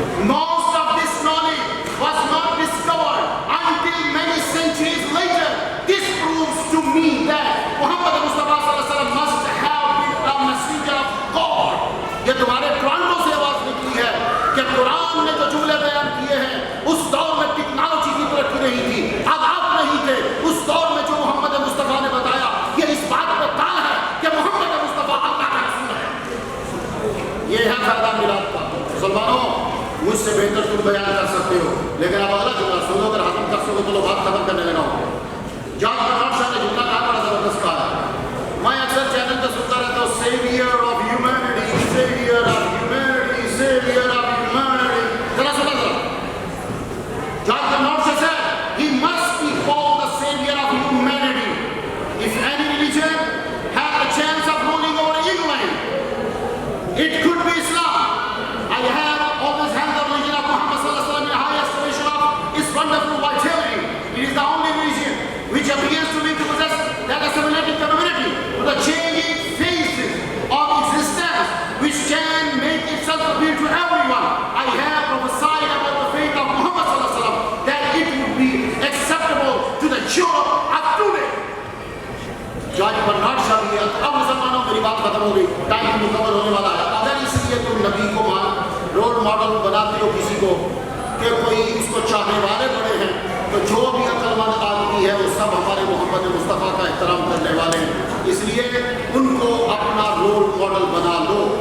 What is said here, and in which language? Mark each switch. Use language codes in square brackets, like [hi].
[en] Most of this knowledge was not discovered until many centuries later. This proves to me that Muhammad Mustafa sallallahu alaihi wasallam must have been a messenger of God. [hi] ये तुम्हारे Toronto से आवाज निकली है कि कुरान ने जो जुमले बयान किए हैं, उस दौर में टेक्नोलॉजी की तरक्की नहीं थी, आदाब नहीं थे। उस दौर में जो मोहम्मद मुस्तफा ने बताया, ये इस बात पर ताल है कि मोहम्मद मुस्तफा अल्लाह का रसूल है। ये है फायदा मिलाद का। मुसलमानों, मुझसे बेहतर तुम बयान कर सकते हो, लेकिन अब अगला जुमला सुनो, अगर हजम कर सको तो लो बात खत्म करने लगा हूँ। जॉन बर्नार्ड शॉ ने जुमला कहा, बड़ा जबरदस्त कहा है। मैं अक्सर चैनल पर सुनता रहता हूँ, [en] saviour of humanity, saviour of humanity, [hi] saviour of humanity. जरा सुना जरा। [en] John Bernard Shaw said he must be called the savior of humanity. If any religion had the chance of ruling over England, it could be Islam. I have always held the religion of Muhammad sallallahu alaihi wasallam in high estimation of its wonderful vitality. It is the only religion which appears to me to possess that assimilating capability to the changing phases of existence, which can make itself appeal to everyone. I have prophesied about the faith of Muhammad sallallahu alaihi wasallam that it would be acceptable to the Europe of today. [hi] George Bernard Shaw भी है। अब मुसलमानों, मेरी बात खत्म हो गई, time मुकम्मल होने वाला है। अगर इसलिए तुम नबी को रोल मॉडल बनाते हो किसी को कि कोई उसको चाहने वाले बड़े हैं, तो जो भी अक्लमंद आदमी है वो सब हमारे मोहम्मद मुस्तफ़ा का एहतराम करने वाले हैं, इसलिए उनको अपना रोल मॉडल बना लो।